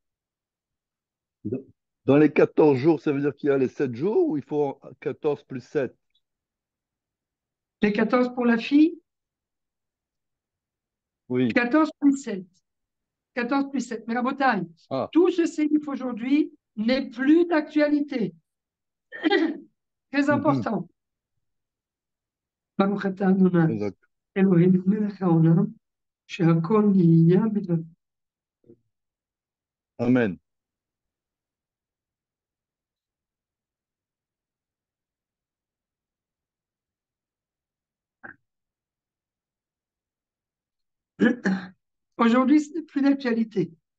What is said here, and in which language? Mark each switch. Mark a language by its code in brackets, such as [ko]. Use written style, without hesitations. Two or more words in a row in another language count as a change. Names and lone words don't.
[fr] dans les 14 jours, ça veut dire qu'il y a les 7 jours ou il faut 14 plus 7? Les 14 pour la fille, Oui. 14 plus 7. 14 plus 7. Mais Rabotaille, Ah, tout ce séif aujourd'hui n'est plus d'actualité. Très mhm, important. [he] ברוך אתה אדני, [fr] exact. [he] אלוהים מלך העולם, שהכל נהיה בדברו. [fr] Amen. Aujourd'hui, ce n'est plus d'actualité.